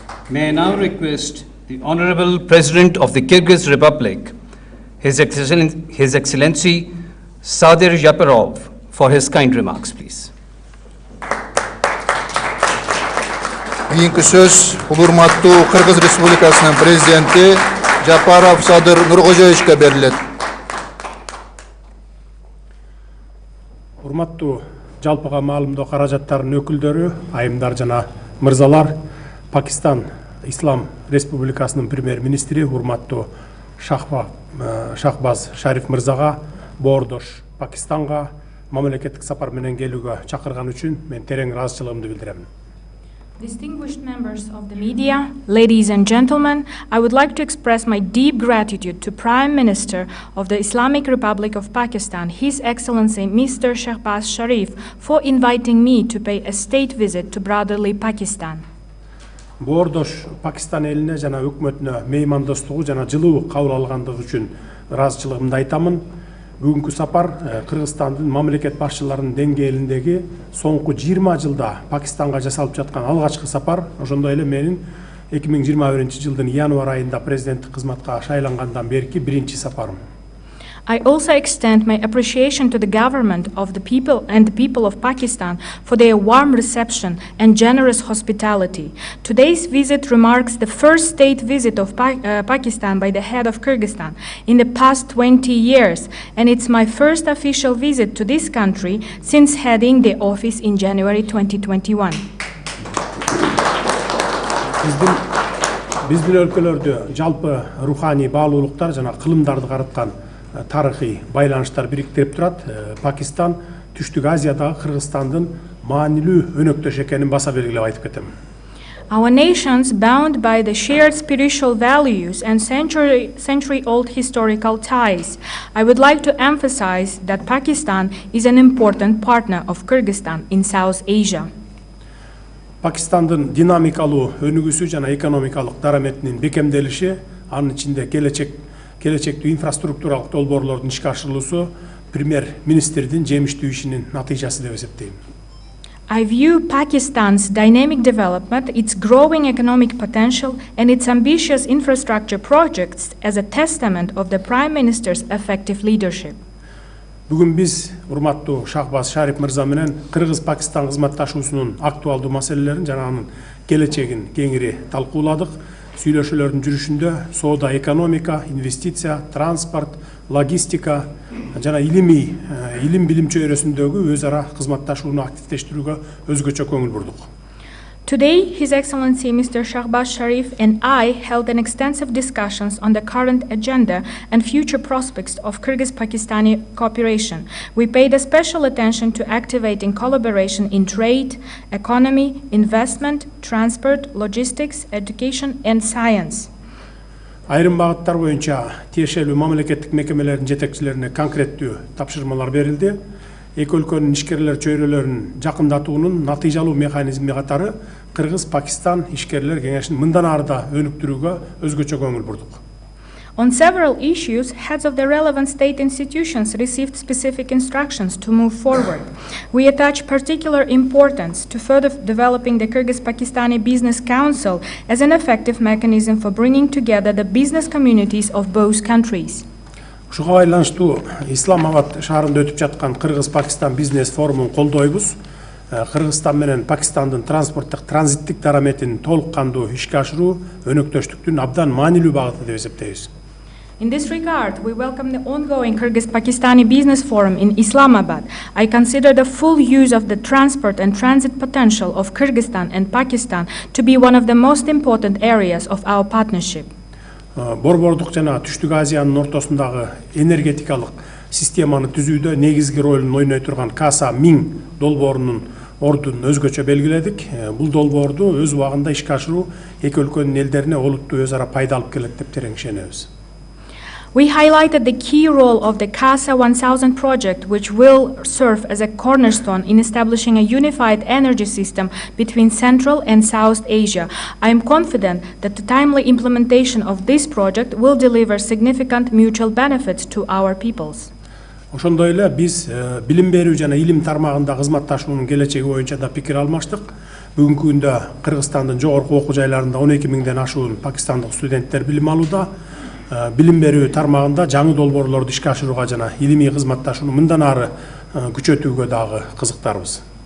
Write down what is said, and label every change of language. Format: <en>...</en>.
<en>May I now request the Honorable President of the Kyrgyz Republic, His Excellency Sadir Yaparov, for his kind remarks, please.</en> <ky>Кийинки сөз урматтуу Кыргыз Республикасынын президенти Жапаров Садыр Нуркожоевичке берилет. Урматтуу жалпыга маалымдоо каражаттарынын өкүлдөрү, айымдар жана мырзалар, Пакистан Ислам Республикасынын премьер-министри урматтуу Шахбаз Шариф мырзага, боордош Пакистанга мамлекеттик сапар менен келүүгө чакырган үчүн мен терең ыраазычылыгымды билдирем.</ky> <en>Distinguished members of the media, ladies and gentlemen, I would like to express my deep gratitude to Prime Minister of the Islamic Republic of Pakistan, His Excellency Mr. Shahbaz Sharif, for inviting me to pay a state visit to brotherly Pakistan.</en> <ky>Боордош Пакистан элине жана өкмөтүнө меймандостугу жана жылуу кабыл алгандыгы үчүн ыраазычылыгымды айтамын. Бүгүнкү сапар Кыргызстандын мамлекет башчыларынын деңгээлиндеги соңку 20 жылда Пакистанга жасалып жаткан алгачкы сапар, ошондой эле менин 2021-жылдын январь айында президенттик кызматка шайлангандан берки биринчи сапарым.</ky> <en>I also extend my appreciation to the government of the people and the people of Pakistan for their warm reception and generous hospitality. Today's visit marks the first state visit of Pakistan by the head of Kyrgyzstan in the past 20 years, and it's my first official visit to this country since heading the office in January 2021.</en> <ky>Биздин өлкөлөрдө жалпы руханий баалуулуктар жана кылымдарды карыткан тарыхый байланыштар бириктирип турат. Пакистан Түштүк Азиядагы Кыргызстандын маанилүү өнөктөш экенин баса белгилеп айтып кетем.</ky> <en>Our nations, bound by the shared spiritual values and century-old historical ties, I would like to emphasize that Pakistan is an important partner of Kyrgyzstan in South Asia.</en> <ky>Пакистандын динамикалуу өнүгүүсү жана экономикалык дараметинин бекемделиши, анын ичинде келечектүү инфраструктуралык долбоорлордун ишке ашырылуусу премьер-министрдин жемиштүү ишинин натыйжасы деп эсептейм.</ky> <en>I view Pakistan's dynamic development, its growing economic potential, and its ambitious infrastructure projects as a testament of the Prime Minister's effective leadership.</en> <ky>Бүгүн биз урматтуу Шахбаз Шариф мырза менен Кыргыз-Пакистан кызматташуусунун актуалдуу маселелерин жана анын келечегин кеңири талкууладык. Сүйлөшүүлөрдүн жүрүшүндө соода, экономика, инвестиция, транспорт, логистика жана илим билим чөйрөсүндөгү өз ара кызматташууну активдештирүүгө өзгөчө көңүл бурдук.</ky> <en>Today, His Excellency Mr. Shahbaz Sharif and I held an extensive discussions on the current agenda and future prospects of Kyrgyz-Pakistani cooperation. We paid a special attention to activating collaboration in trade, economy, investment, transport, logistics, education, and science.</en> <ky>Айрым багыттар боюнча тиешелүү мамлекеттик мекемелердин жетекчилерине конкреттүү тапшырмалар берилди. Эки өлкөнүн ишкерлер чөйрөлөрүн жакындатуунун натыйжалуу механизми катары Кыргыз-Пакистан ишкерлер кеңешин мындан ары да өнүктүрүүгө өзгөчө көңүл бурдук.</ky> <en>On several issues, heads of the relevant state institutions received specific instructions to move forward. We attach particular importance to further developing the Kyrgyz-Pakistani Business Council as an effective mechanism for bringing together the business communities of both countries.</en> <ky>Ушуга байланыштуу Исламабад шаарында өтүп жаткан Кыргыз-Пакистан бизнес форумун колдойбуз. Кыргызстан менен Пакистандын транспорттук транзиттик дараметин толук кандуу ишке ашыруу өнөктөштүктүн абдан маанилүү багыты деп эсептейбиз.</ky> <en>In this regard, we welcome the ongoing Kyrgyz-Pakistani Business Forum in Islamabad. I consider the full use of the transport and transit potential of Kyrgyzstan and Pakistan to be one of the most important areas of our partnership.</en> <ky>Борбордук жана Түштүк Азиянын ортосундагы энергетикалык системаны түзүүдө негизги ролун ойной турган Каса 1000 долбоорунун ордун өзгөчө белгиледик. Бул долбоорду өз убагында ишке ашыруу эки өлкөнүн элдерине олуттуу өз ара пайда алып келет деп терең ишенебиз.</ky> <en>We highlighted the key role of the CASA 1000 project, which will serve as a cornerstone in establishing a unified energy system between Central and South Asia. I am confident that the timely implementation of this project will deliver significant mutual benefits to our peoples.</en> <ky>Ошондой эле биз билим берүү жана илим тармагында кызматташуунун келечеги боюнча да пикир алмаштык. Бүгүнкү күндө Кыргызстандын жогорку окуу жайларында 12 миңден ашуун пакистандык студенттер билим алууда. Билим берүү тармагында жаңы долбоорлорду ишке ашырууга жана илимий кызматташууну мындан ары күчөтүүгө дагы кызыктарбыз.</ky>